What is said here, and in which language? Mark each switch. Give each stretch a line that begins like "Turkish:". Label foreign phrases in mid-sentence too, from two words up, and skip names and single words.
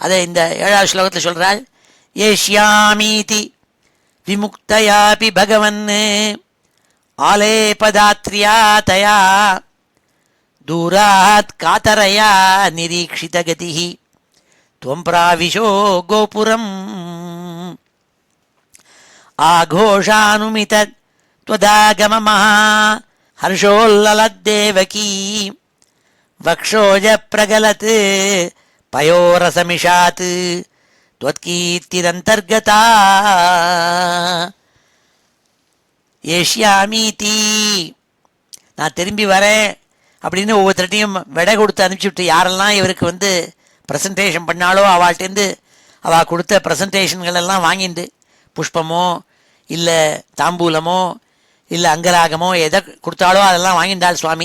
Tamil: அதை இந்த 7வது ஸ்லோகத்தில் சொல்கிறாள்.
Sanskrit: एष्यामीति विमुक्तयापि भगवन् आलेपधात्र्या तया दूरात् कातरया निरीक्षितगतिः त्वं प्राविशो गोपुरम् आघोषानुमित त्वदागममः हर्षोल्ललद्देवकी वक्षोज प्रगलत् पयोरसमिषात् त्वत्कीर्तिरन्तर्गता
Tamil: ஏஷ்யாமீதி, நான் திரும்பி வரேன் அப்படின்னு ஒவ்வொருத்தரையும் விடை கொடுத்து அனுப்பிச்சுட்டு யாரெல்லாம் இவருக்கு ப்ரெசன்டேஷன் பண்ணாலோ அவள்கிட்டேருந்து அவள் கொடுத்த ப்ரெசன்டேஷன்கள் எல்லாம் வாங்கிண்டு புஷ்பமோ இல்லை தாம்பூலமோ இல்லை அங்கராகமோ எதை கொடுத்தாலோ அதெல்லாம் வாங்கிண்டாள் சுவாமி.